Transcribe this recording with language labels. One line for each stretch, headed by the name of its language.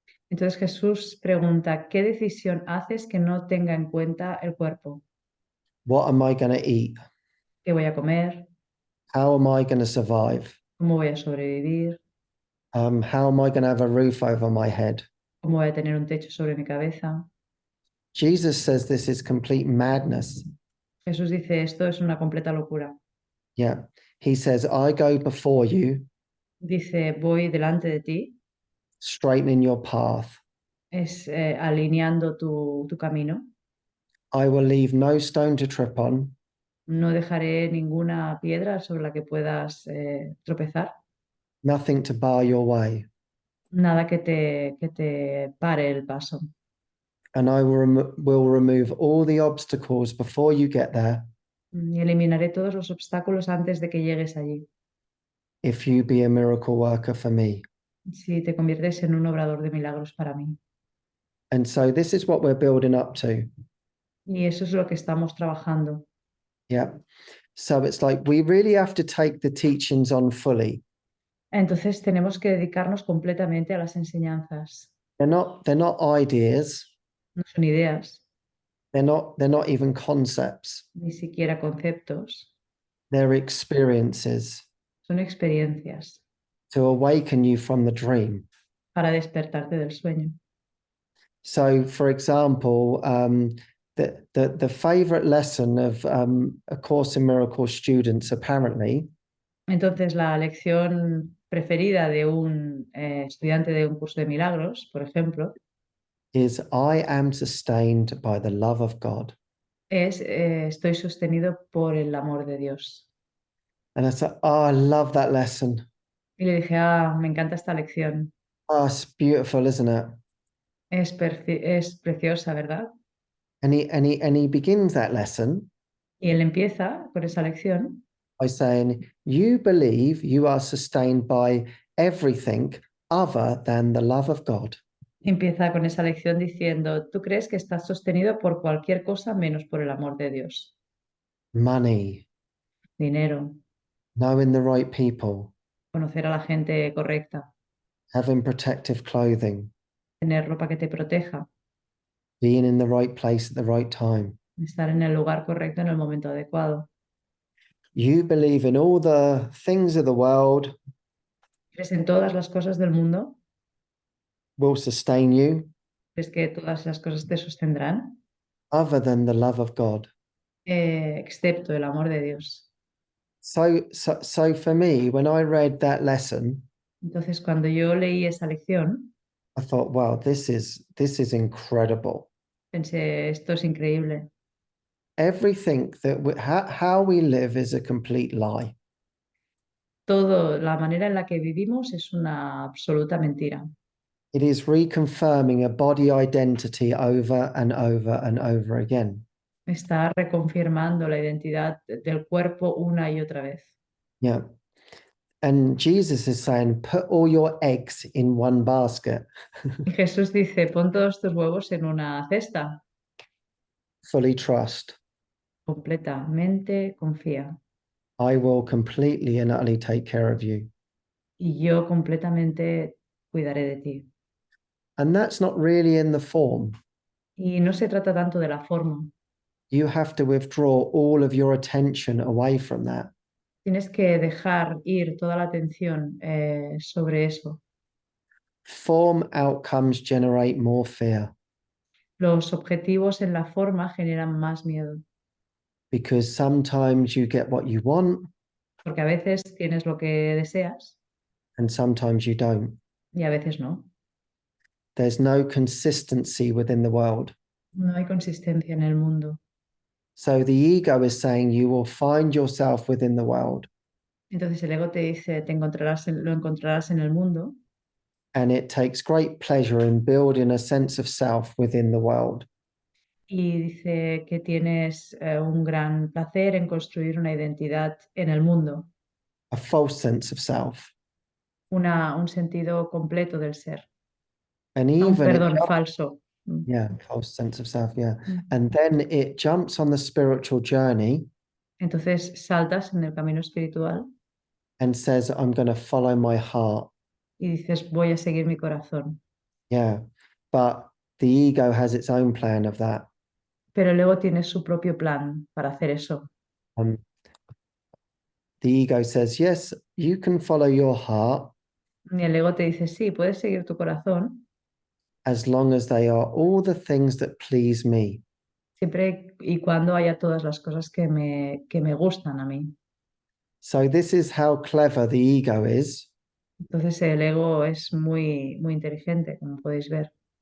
Spanish: Entonces Jesús pregunta, ¿qué decisión haces que no tenga en cuenta el cuerpo?
English: What am I going to eat?
Spanish: ¿Qué voy a comer?
English: How am I going to survive?
Spanish: ¿Cómo voy a sobrevivir?
English: How am I going to have a roof over my head?
Spanish: ¿Cómo voy a tener un techo sobre mi cabeza?
English: Jesus says this is complete madness.
Spanish: Jesús dice, esto es una completa locura.
English: Yeah. He says, I go before you,
Spanish: Dice, voy delante de ti,
English: straightening your path.
Spanish: es alineando tu camino.
English: I will leave no stone to trip on.
Spanish: No dejaré ninguna piedra sobre la que puedas tropezar,
English: nothing to bar your way.
Spanish: nada que te pare el paso.
English: And I will remove all the obstacles before you get there
Spanish: Y eliminaré todos los obstáculos antes de que llegues allí.
English: if you be a miracle worker for me.
Spanish: Si te conviertes en un obrador de milagros para mí.
English: And so this is what we're building up to.
Spanish: Y eso es lo que estamos trabajando.
English: Yeah. So it's like we really have to take the teachings on fully.
Spanish: Entonces tenemos que dedicarnos completamente a las enseñanzas.
English: They're not ideas.
Spanish: No son ideas,
English: They're not even concepts.
Spanish: ni siquiera conceptos,
English: They're experiences
Spanish: son experiencias
English: to awaken you from the dream.
Spanish: para despertarte del sueño.
English: So, for example, the favorite lesson of A Course in Miracles students apparently
Spanish: Entonces la lección preferida de un estudiante de un curso de milagros, por ejemplo,
English: is I am sustained by the love of God.
Spanish: es estoy sostenido por el amor de Dios.
English: And I said, oh, I love that lesson.
Spanish: Y le dije, me encanta esta lección.
English: Oh, it's beautiful, isn't it?
Spanish: Es preciosa, ¿verdad?
English: And he begins that lesson
Spanish: Y él empieza por esa lección
English: by saying, you believe you are sustained by everything other than the love of God.
Spanish: Empieza con esa lección diciendo, tú crees que estás sostenido por cualquier cosa menos por el amor de Dios.
English: Money,
Spanish: Dinero,
English: knowing the right people,
Spanish: conocer a la gente correcta,
English: having protective clothing,
Spanish: tener ropa que te proteja,
English: being in the right place at the right time.
Spanish: estar en el lugar correcto en el momento adecuado.
English: You believe in all the things of the world
Spanish: ¿Crees en todas las cosas del mundo?
English: will sustain you
Spanish: ¿Crees que todas las cosas te sostendrán?
English: other than the love of God.
Spanish: Excepto el amor de Dios.
English: So for me, when I read that lesson,
Spanish: Entonces, cuando yo leí esa lección,
English: I thought, wow, this is incredible.
Spanish: pensé, esto es increíble.
English: Everything how we live is a complete lie.
Spanish: Todo, la manera en la que vivimos es una absoluta mentira.
English: It is reconfirming a body identity over and over and over again.
Spanish: Está reconfirmando la identidad del cuerpo una y otra vez.
English: Yeah. And Jesus is saying, put all your eggs in one basket.
Spanish: Y Jesús dice, pon todos tus huevos en una cesta.
English: Fully trust.
Spanish: Completamente confía.
English: I will completely and utterly take care of you.
Spanish: Y yo completamente cuidaré de ti.
English: And that's not really in the form.
Spanish: Y no se trata tanto de la forma.
English: You have to withdraw all of your attention away from that.
Spanish: Tienes que dejar ir toda la atención sobre eso.
English: Form outcomes generate more fear
Spanish: Los objetivos en la forma generan más miedo,
English: because sometimes you get what you want
Spanish: porque a veces tienes lo que deseas
English: and sometimes you don't.
Spanish: y a veces no.
English: There's no consistency within the world.
Spanish: No hay consistencia en el mundo.
English: So the ego is saying you will find yourself within the world,
Spanish: Entonces el ego te dice, lo encontrarás en el mundo
English: and it takes great pleasure in building a sense of self within the world.
Spanish: y dice que tienes un gran placer en construir una identidad en el mundo,
English: A false sense of self.
Spanish: un sentido completo del ser.
English: And
Spanish: Un
English: even
Spanish: perdón, falso.
English: yeah, false sense of self, yeah. Mm. And then it jumps on the spiritual journey
Spanish: Entonces saltas en el camino espiritual
English: and says, I'm going to follow my heart.
Spanish: y dices, voy a seguir mi corazón.
English: Yeah. But the ego has its own plan of that.
Spanish: Pero el ego tiene su propio plan para hacer eso.
English: The ego says, yes, you can follow your heart
Spanish: Y el ego te dice, sí, puedes seguir tu corazón
English: as long as they are all the things that please me.
Spanish: siempre y cuando haya todas las cosas que me gustan a mí.
English: So this is how clever the ego is.
Spanish: Entonces el ego es muy, muy inteligente, como podéis ver.